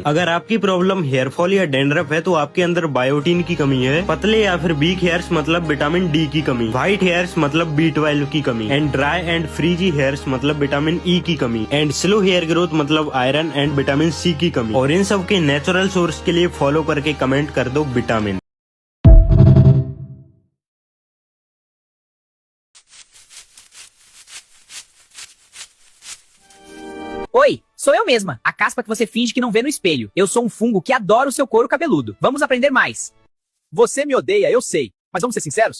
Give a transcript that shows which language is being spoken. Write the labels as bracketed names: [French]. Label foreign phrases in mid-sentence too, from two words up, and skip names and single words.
[Hindi] अगर आपकी प्रॉब्लम [English] hair fall [Hindi] या डैंड्रफ है तो आपके अंदर बायोटीन की कमी है, पतले या फिर [English] weak hairs [Hindi] मतलब [English] vitamin D [Hindi] की कमी, [English] white hairs [Hindi] मतलब B12 की कमी [English] and dry and frizzy hairs [Hindi] मतलब [English] vitamin E [Hindi] की कमी [English] and slow hair growth [Hindi] मतलब [English] iron and vitamin C [Hindi] की कमी। और इन सब के [English] natural source [Hindi] के लिए फॉलो करके कमेंट कर दो विटामिन। [Portuguese] Oi, sou eu mesma, a caspa que você finge que não vê no espelho. Eu sou um fungo que adora o seu couro cabeludo. Vamos aprender mais. Você me odeia, eu sei. Mas vamos ser sinceros?